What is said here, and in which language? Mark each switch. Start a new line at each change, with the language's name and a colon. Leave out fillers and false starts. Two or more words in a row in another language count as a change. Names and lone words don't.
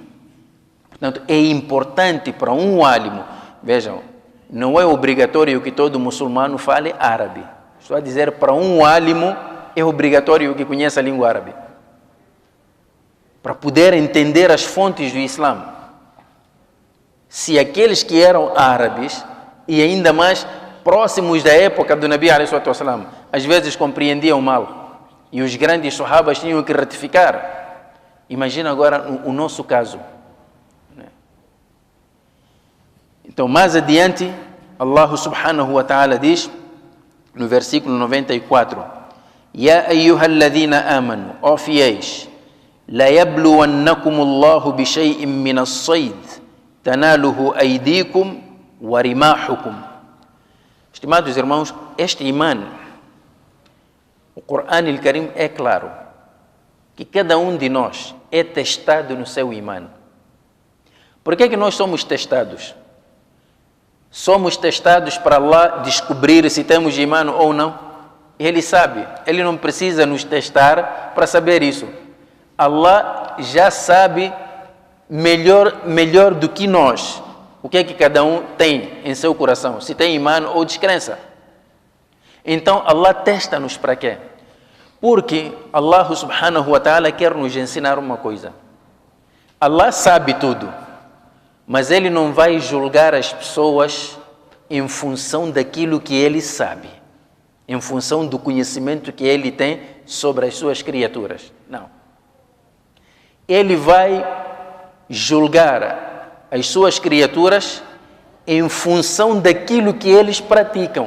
Portuguese: Portanto, é importante para um álimo, vejam, não é obrigatório que todo muçulmano fale árabe. Estou a dizer, para um álimo é obrigatório que conheça a língua árabe. Para poder entender as fontes do Islã. Se aqueles que eram árabes, e ainda mais próximos da época do Nabi
Arabic: عليه الصلاة والسلام,
Portuguese: às vezes compreendiam mal, e os grandes sahabas tinham que ratificar. Imagina agora o nosso caso. Então, mais adiante,
Arabic: الله سبحانه وتعالى
Portuguese: diz, no versículo 94,
Arabic: يا أيها الذين آمنوا,
Portuguese: ó fiéis,
Arabic: ليبلونكم الله بشيء من الصيد تناله أيديكم ورماحكم.
Portuguese: Estimados irmãos, este imã, o Corão al-Karim é claro, que cada um de nós é testado no seu imã. Por que nós somos testados? Somos testados para Allah descobrir se temos imã ou não. Ele sabe, ele não precisa nos testar para saber isso. Allah já sabe melhor do que nós o que é que cada um tem em seu coração, se tem imã ou descrença. Então Allah testa-nos para quê? Porque
Arabic: الله سبحانه وتعالى
Portuguese: quer nos ensinar uma coisa. Allah sabe tudo, mas Ele não vai julgar as pessoas em função daquilo que Ele sabe, em função do conhecimento que Ele tem sobre as suas criaturas. Não. Ele vai julgar as suas criaturas em função daquilo que eles praticam.